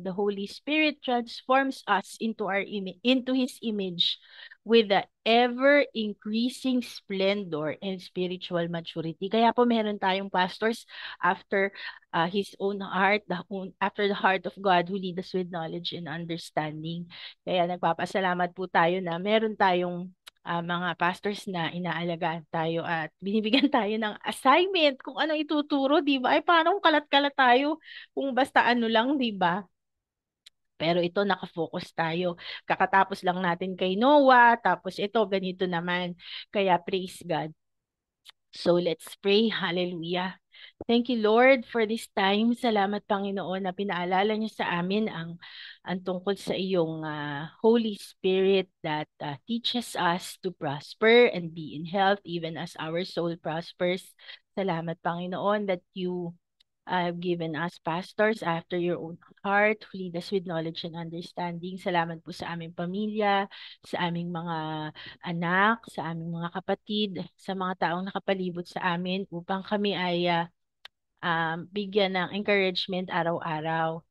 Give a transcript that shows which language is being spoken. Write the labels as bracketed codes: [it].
[en] The Holy Spirit transforms us into into His image with the ever increasing splendor and spiritual maturity. [tl] Kaya po meron tayong [en] pastors after His own heart, after the heart of God who lead us with knowledge and understanding. [tl] Kaya nagpapasalamat po tayo na meron tayong mga pastors na inaalagaan tayo at binibigyan tayo ng assignment kung ano ituturo, di ba? Ay, paano kung kalat-kalat tayo kung basta ano lang, di ba? Pero ito, nakafocus tayo. Kakatapos lang natin kay Noah, tapos ito, ganito naman. Kaya [en] praise God. So let's pray. Hallelujah. Thank you, Lord, for this time. [tl] Salamat, Panginoon, na pinaalala niyo sa amin ang tungkol sa iyong [en] Holy Spirit that teaches us to prosper and be in health even as our soul prospers. [tl] Salamat, Panginoon, [en] that you have given us pastors after your own heart who lead us with knowledge and understanding. [tl] Salamat po sa aming pamilya, sa aming mga anak, sa aming mga kapatid, sa mga taong nakapalibot sa amin upang kami ay bigyan ng encouragement araw-araw.